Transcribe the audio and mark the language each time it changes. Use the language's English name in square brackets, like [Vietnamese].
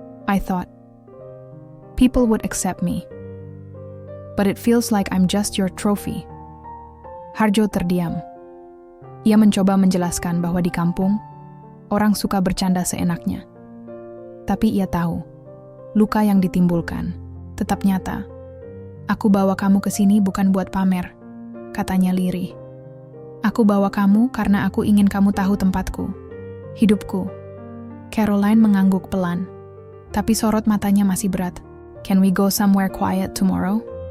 [English] I thought people would accept me. But it feels like I'm just your trophy. [Indonesian] Harjo terdiam. Ia mencoba menjelaskan bahwa di kampung, orang suka bercanda seenaknya. Tapi ia tahu, luka yang ditimbulkan tetap nyata. Aku bawa kamu ke sini bukan buat pamer, katanya lirih. Aku bawa kamu karena aku ingin kamu tahu tempatku, hidupku. Caroline mengangguk pelan, tapi sorot matanya masih berat. [English] Can we go somewhere quiet tomorrow?